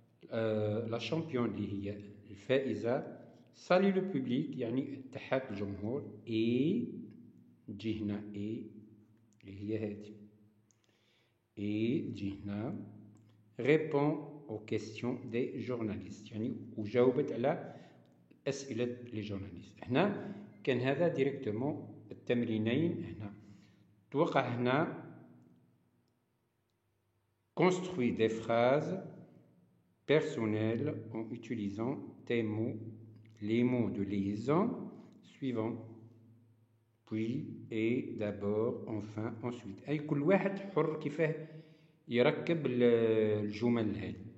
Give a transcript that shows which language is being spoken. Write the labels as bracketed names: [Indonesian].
[Arabic] لا شامبيون اللي هي الفائزة صالي لو بوبليك يعني تحت الجمهور اي تجي هنا اي اللي هي هذه اي تجي هنا [French] répond aux questions des journalistes [Arabic] يعني وجاوبت على أسئلة لي جورناليست. هنا كان هذا ديريكتومون التمرينين. هنا توقع هنا [French] construit des phrases personnelles en utilisant tes mots, les mots de liaison suivants puis et d'abord enfin ensuite. [Arabic] أي كل واحد حر كيفاه يركب الجمل هذه.